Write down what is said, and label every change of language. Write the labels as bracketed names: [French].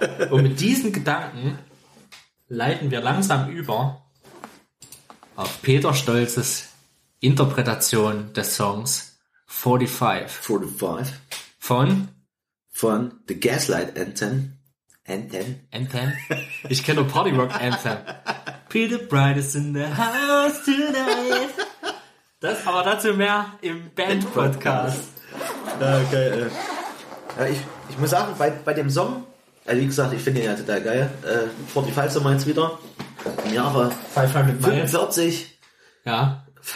[German] Und mit diesen Gedanken leiten wir langsam über auf Peter Stolzes Interpretation des Songs 45. Von The Gaslight Anthem. Anthem. Ich kenne nur Party Rock Anthem. [English] Peter Bright is in the house tonight. [German] Das aber dazu mehr im Band-Podcast. Okay. Ja, ich muss sagen, bei dem Song, also wie gesagt, ich finde ihn ja total geil. 45 sind wir jetzt wieder. Im Jahre 45. Ja.